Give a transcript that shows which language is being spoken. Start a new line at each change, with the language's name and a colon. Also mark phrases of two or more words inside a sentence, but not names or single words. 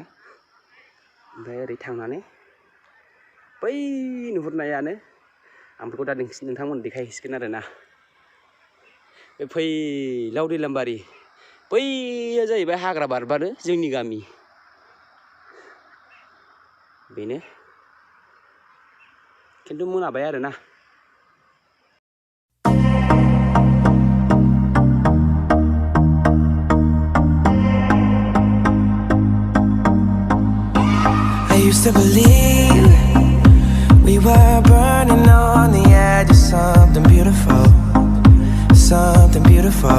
Bodo: ओमफ्राय ओरै थांनानै बै नुहुरनायानो आं बेखौ दा नोंथांमोन देखायहैसिगोन आरोना। बे फैलाव दैलामबारि बैया जाहैबाय हाग्रा बारबानो जोंनि गामि। बेनो खिन्थु मोनाबाय आरोना।
English: I used to believe we were burning on the edge of something beautiful, something beautiful.